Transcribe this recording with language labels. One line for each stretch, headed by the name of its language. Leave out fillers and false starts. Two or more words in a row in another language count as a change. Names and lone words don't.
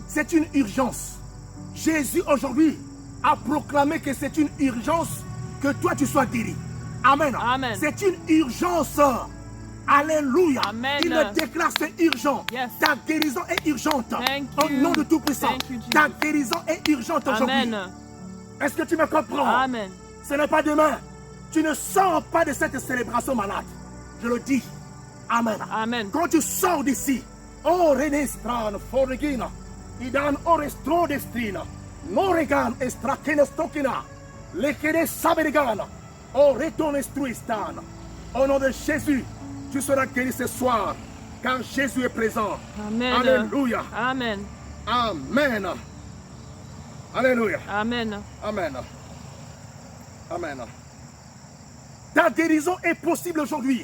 French: C'est une urgence. Jésus aujourd'hui a proclamé que c'est une urgence que toi tu sois guéri. Amen. Amen. C'est une urgence. Alléluia. Amen. Il le déclare, c'est urgent. Yes. Ta guérison est urgente. Thank Au you. nom de Tout-Puissant.
English: Thank you, Jesus.
French: Ta guérison est urgente aujourd'hui. Amen. Est-ce que tu me comprends? Amen. Ce n'est pas demain. Tu ne sors pas de cette célébration malade. Je le dis. Amen. Amen. Quand tu sors d'ici, oh Renestran, Forregina, Idan Orestro Destrina, Noregan Estrakenestokina, Lekene Saberigana, oh Retonestruistan. Au nom de Jésus, tu seras guéri ce soir, car Jésus est présent. Amen. Alléluia. Amen. Amen. Alléluia. Amen. Amen. Amen. Ta guérison est possible aujourd'hui.